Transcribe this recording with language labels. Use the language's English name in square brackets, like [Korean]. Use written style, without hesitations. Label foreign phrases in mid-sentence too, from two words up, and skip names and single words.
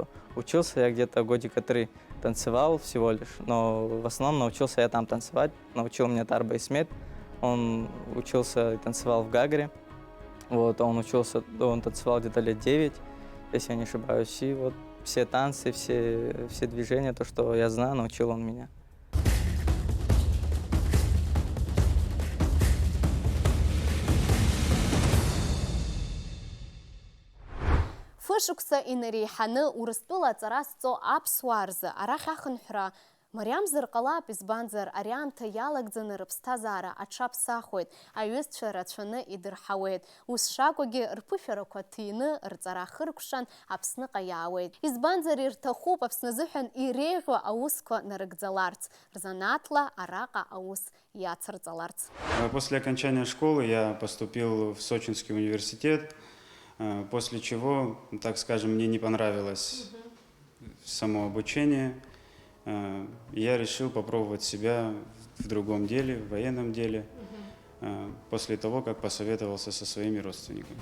[Russian] Учился я где-то годика 3, танцевал всего лишь, но в основном научился я там танцевать. Научил меня Тар Байсмет. Он учился и танцевал в Гагре. Вот, он танцевал где-то лет 9, если я не ошибаюсь. И вот все танцы, все движения, то, что я знаю, научил он меня. [Abkhazian] Фышықәса инареиҳаны Урыстәыла аҵара зҵо аԥсуаа рзы арахь ахынҳәра мариамзар ҟалап, избанзар ари аамҭа иалагӡаны рыԥсҭазаара аҽаԥсахуеит, аҩызцәа рацәаны идырҳауеит. Ус шакәагьы рԥышәарақәа ҭины, рҵара хыркәшан Аԥсныҟа иаауеит. Избанзар ирҭахуп Аԥсны азыҳәан иреиӷьу аусқәа нарыгӡаларц, рзанааҭла араҟа аус иацырҵаларц. [Russian] После окончания школы я поступил в Сочинский университет, после чего, так скажем, мне не понравилось само обучение. Я решил попробовать себя в другом деле, в военном деле, после того, как посоветовался со своими родственниками.